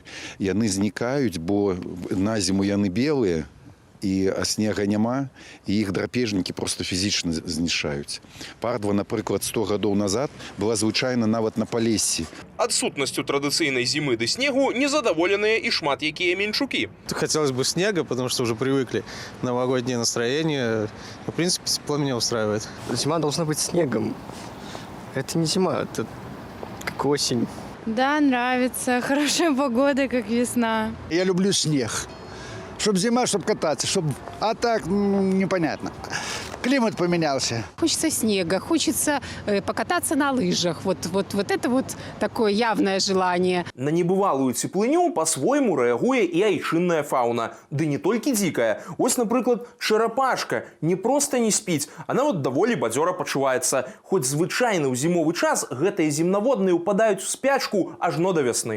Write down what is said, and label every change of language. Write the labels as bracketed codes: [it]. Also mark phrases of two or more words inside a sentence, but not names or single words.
[be] Яны знікаюць, бо на зіму яны белыя, і снега няма, і іх драпежнікі проста фізічна знішаюць. Пардва, напрыклад, 100 гадоў назад была звычайна нават на Палессі. Адсутнасцю традыцыйнай зімы ды снегу незадаволеныя і шмат якія менчукі. [ru] Хотелось бы снега, потому что уже привыкли. Новогоднее настроение. В принципе, тепло меня устраивает. Зима должна быть снегом. Это не зима, это как осень. Да, нравится. Хорошая погода, как весна. Я люблю снег. Чтоб зима, чтоб кататься, а так непонятно. Климат поменялся. Хочется снега, хочется покататься на лыжах. Вот это вот такое явное желание. [be] На небывалую цеплыню по-свойму рэагуе і айчынная фауна. Ды не толькі дзікая. Ось, напрыклад, чарапашка не проста не спіць, а нават даволі бадзёра пачуваецца. Хоць звычайна ў зімовы час гэтыя земнаводныя ўпадаюць у спячку ажно да вясны.